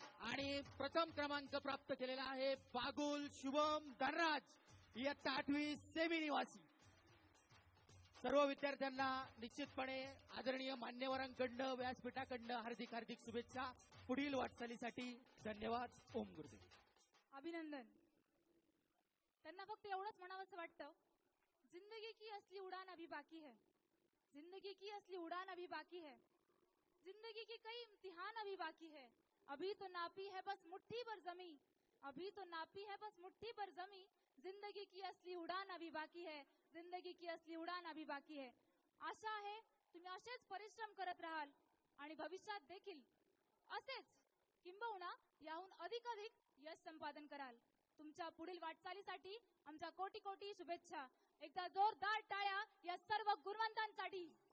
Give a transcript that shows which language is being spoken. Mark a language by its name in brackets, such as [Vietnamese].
[Marathi] आणि प्रथम क्रमांक प्राप्त केलेला आहे बागुल शुभम धनराज इयत्ता 8वी सेमी निवासी. सर्व विद्यार्थ्यांना निश्चितपणे आदरणीय मान्यवरांकडनं व्यासपीठाकडनं हार्दिक हार्दिक शुभेच्छा. पुढील वाटचालीसाठी धन्यवाद. ओम गुरुदेव. अभिनंदन. त्यांना फक्त एवढंच म्हणावंसं वाटतं, [Hindi] जिंदगी की असली उड़ान अभी बाकी है, जिंदगी की असली उड़ान अभी बाकी है, जिंदगी की कई इम्तिहान अभी बाकी है. अभी तो नापी है बस मुट्ठी भर जमी, अभी तो नापी है बस मुट्ठी भर जमी. जिंदगी की असली उड़ान अभी बाकी है, जिंदगी की असली उड़ान अभी बाकी है. [Marathi] आशा आहे तुम्ही असेच परिश्रम करत राहाल आणि भविष्यात देखील असेच किंबहुना याहून अधिक यश संपादन कराल. तुमच्या पुढील वाटचालीसाठी आमच्या कोटी कोटी शुभेच्छा. एकदा जोरदार टाळ्या या सर्व गुणवंतांसाठी.